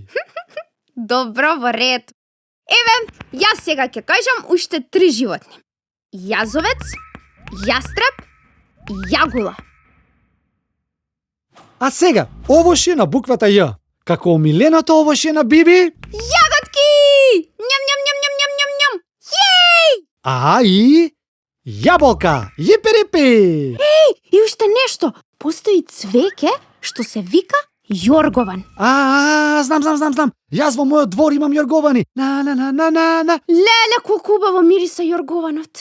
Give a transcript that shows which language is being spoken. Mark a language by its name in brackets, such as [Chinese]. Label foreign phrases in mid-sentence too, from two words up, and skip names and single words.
[Macedonian] Добро, во ред. Еве, јас сега ќе кажам уште 3 животни. Јазовец, јастреб и јагула. А сега, овошје на буквата Ј. Како омиленото овошје на Биби? Јаготки! Ням, ням, ням, ням, ням, ням, ням. Јеј! А и јаболка, јиперипи. И уште нешто, постои цвеќе што се вика јоргован. Знам. Јас во мојот двор имам јорговани. На. Леле, колку убаво мириса јоргованот.